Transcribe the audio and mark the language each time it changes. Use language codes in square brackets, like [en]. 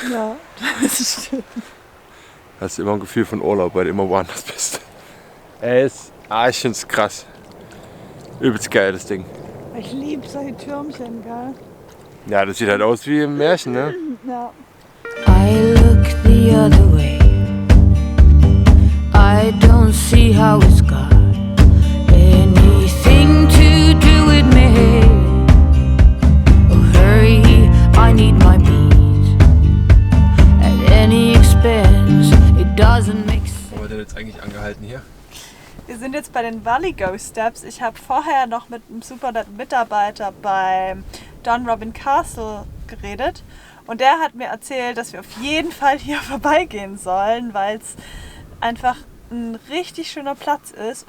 [de] Ja, das stimmt. Hast du immer ein Gefühl von Urlaub, weil du immer woanders bist. Ich find's krass. Übelst geil, das Ding. Ich liebe solche Türmchen, gell? Ja, das sieht halt aus wie im Märchen, ne? Ja. [en] I look the other way. I don't see how it's got anything to do with me. Oh, hurry, I need my beat. At any expense, it doesn't make sense. [de] Wo hat der jetzt eigentlich angehalten hier? Wir sind jetzt bei den Valley Ghost Steps. Ich habe vorher noch mit einem super netten Mitarbeiter beim Dunrobin Castle geredet. Und der hat mir erzählt, dass wir auf jeden Fall hier vorbeigehen sollen, weil es einfach ein richtig schöner Platz ist.